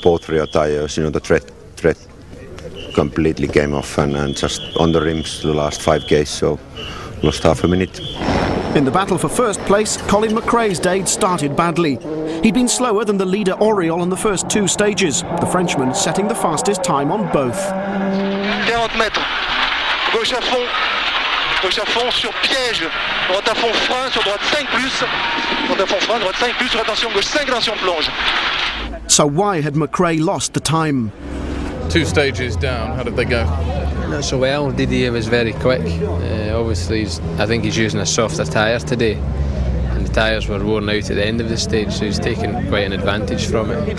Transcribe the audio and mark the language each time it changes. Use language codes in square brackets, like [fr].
[en] Both rear tires, you know, the tread completely came off, and just on the rims the last 5Ks, so lost half a minute. In the battle for first place, Colin McRae's day started badly. He'd been slower than the leader Auriol on the first 2 stages, the Frenchman setting the fastest time on both. [fr] 40 mètres, gauche à fond sur piège, droite à fond frein, sur droite 5+, droite à fond frein, droite 5+, sur attention gauche 5, attention plonge. [en] So why had McRae lost the time? 2 stages down, how did they go? Not so well. Didier was very quick. Obviously, I think he's using a softer tyre today, and the tyres were worn out at the end of the stage, so he's taken quite an advantage from it.